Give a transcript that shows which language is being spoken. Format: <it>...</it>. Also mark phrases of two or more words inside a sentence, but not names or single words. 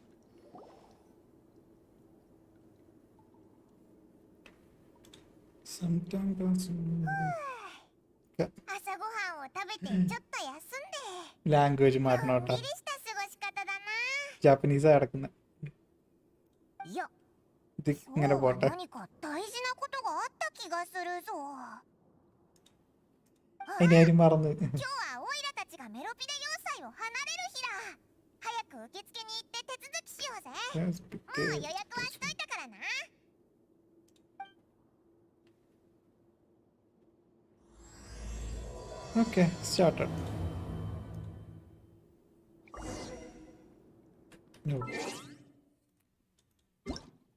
<ml>ലാംഗ്വേജ് മാറണോട്ടാ, ജാപ്പനീസ് കിടക്കുന്ന. ഇത് ഇങ്ങനെ പോട്ടെ. അതിനാരും മറന്ന്.</ml> <ja>早く受付に行って手続きしようぜ。予約はしといたからな。</ja> <en>Okay, started. No.</en>